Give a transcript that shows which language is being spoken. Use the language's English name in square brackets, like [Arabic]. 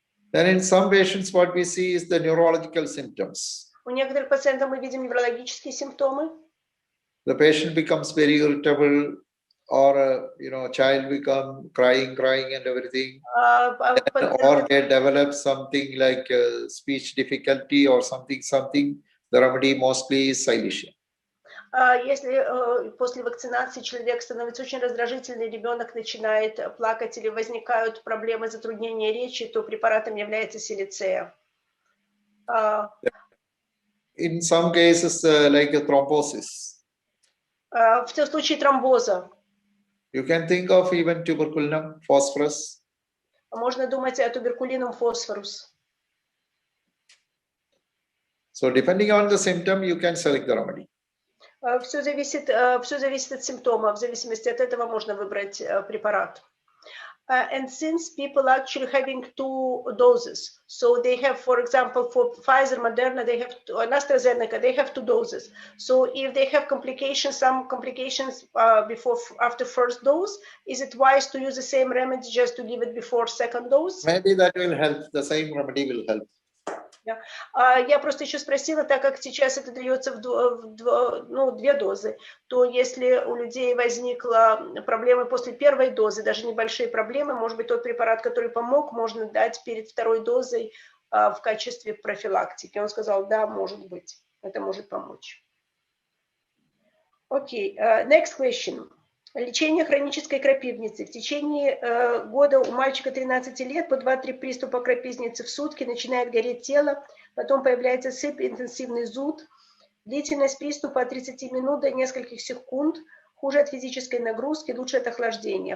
[English] Then in some patients, what we see is the neurological symptoms. [Russian] У некоторых пациентов мы видим неврологические симптомы. [English] The patient becomes very irritable, or child become crying and everything, or they develop something like speech difficulty or something. The remedy mostly is silesia. [Russian] Если после вакцинации человек становится очень раздражительный, ребенок начинает плакать или возникают проблемы затруднения речи, то препаратом является силицея. [English] In some cases, like a thrombosis. [Russian] В случае тромбоза. [English] You can think of even tuberculum, phosphorus. [Russian] Можно думать о туберкулинум фосфорус. [English] So depending on the symptom, you can select the remedy. [Russian] Все зависит от симптома. В зависимости от этого можно выбрать препарат. [English] And since people are actually having 2 doses, so they have, for example, for Pfizer, Moderna, they have, and AstraZeneca, they have 2 doses. So if they have complications, some complications after first dose, is it wise to use the same remedy just to give it before second dose? Maybe that will help. The same remedy will help. [Russian] Я просто еще спросила, так как сейчас это дается в 2 дозы, то если у людей возникла проблема после первой дозы, даже небольшие проблемы, может быть, тот препарат, который помог, можно дать перед второй дозой в качестве профилактики. Он сказал, да, может быть, это может помочь. [English] Окей, next question. [Russian] Лечение хронической крапивницы. В течение года у мальчика 13 лет по 2-3 приступа крапивницы в сутки, начинает гореть тело, потом появляется сыпь, интенсивный зуд. Длительность приступа от 30 минут до нескольких секунд, хуже от физической нагрузки, лучше от охлаждения.